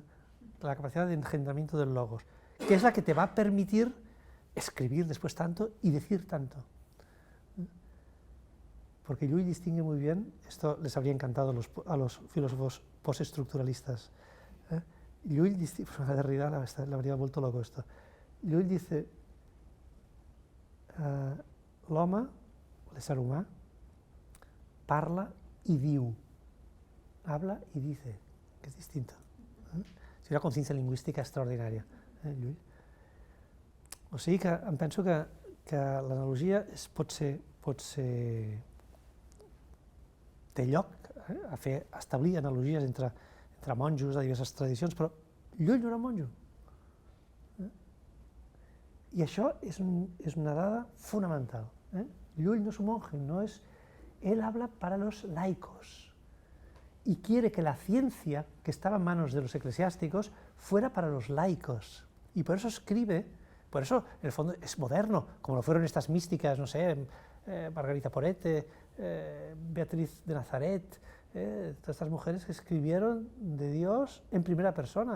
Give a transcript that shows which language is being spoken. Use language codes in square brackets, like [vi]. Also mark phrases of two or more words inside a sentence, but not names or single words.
[es] La capacidad de engendramiento del logos, que es la que te va a permitir escribir después tanto y decir tanto. Porque Llull distingue muy bien, esto les habría encantado a los filósofos postestructuralistas. Llull distingue, a Derrida le habría vuelto loco esto. Llull dice, [ca] l'home, l'ésser humà, parla y diu, [es] habla y dice, [ca] que és distinta. És una consciència lingüística extraordinària, Llull. O sigui que em penso que l'analogia pot ser té lloc a establir analogies entre monjos de diverses tradicions, però Llull no era monjo. I això és una dada fonamental. [es] Llull [ca] no és un monje, [es] él habla para los laicos y quiere que la ciencia que estaba en manos de los eclesiásticos fuera para los laicos. Y por eso escribe, por eso en el fondo es moderno, como lo fueron estas místicas, no sé, Margarita Porete, Beatriz de Nazaret, todas estas mujeres que escribieron de Dios en primera persona.